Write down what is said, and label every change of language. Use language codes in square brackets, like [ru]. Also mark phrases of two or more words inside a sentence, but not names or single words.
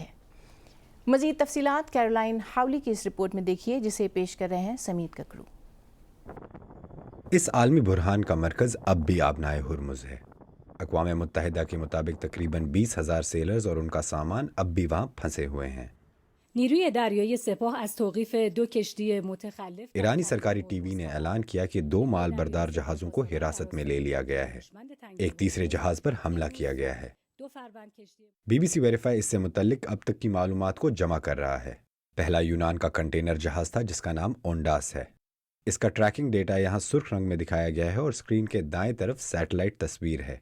[ur] مزید تفصیلات کیرولائن ہاولی کی اس رپورٹ میں دیکھیے جسے پیش کر رہے ہیں سمیت ککرو۔ اس عالمی بحران کا مرکز اب بھی آبنائے ہرمز ہے۔ اقوام متحدہ کے مطابق تقریباً 20,000 سیلرز اور ان کا سامان اب بھی وہاں پھنسے ہوئے ہیں۔ [fa] نیروی دریایی سپاه از توقیف 2 کشتی متخلف [ur] ایرانی سرکاری ٹی وی نے اعلان کیا کہ 2 مال بردار جہازوں کو حراست میں لے لیا گیا ہے۔ ایک تیسرے جہاز پر حملہ کیا گیا ہے۔ BBC ویریفائی اس سے متعلق اب تک کی معلومات کو جمع کر رہا ہے۔ پہلا یونان کا کنٹینر جہاز تھا جس کا نام اونڈاس ہے۔ اس کا ٹریکنگ ڈیٹا یہاں سرخ رنگ میں دکھایا گیا ہے اور اسکرین کے دائیں طرف سیٹلائٹ تصویر ہے۔